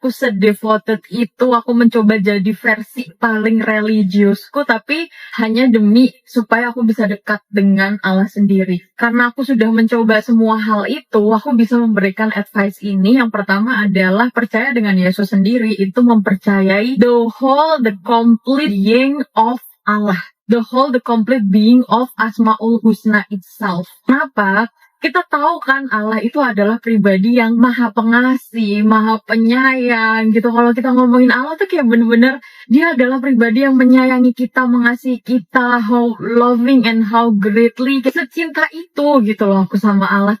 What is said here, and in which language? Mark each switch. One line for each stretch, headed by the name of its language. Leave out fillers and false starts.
Indonesian: Aku sedevoted itu, aku mencoba jadi versi paling religiusku, tapi hanya demi supaya aku bisa dekat dengan Allah sendiri. Karena aku sudah mencoba semua hal itu, aku bisa memberikan advice ini. Yang pertama adalah percaya dengan Yesus sendiri, itu mempercayai
English: the complete being of
Indonesian: Allah.
English: The complete being of Asmaul Husna itself.
Indonesian: Kenapa? Kita tahu kan Allah itu adalah pribadi yang maha pengasih, maha penyayang gitu. Kalau kita ngomongin Allah tuh kayak bener-bener dia adalah pribadi yang menyayangi kita, mengasihi kita,
English: how loving and how greatly,
Indonesian: secinta itu gitu loh aku sama Allah.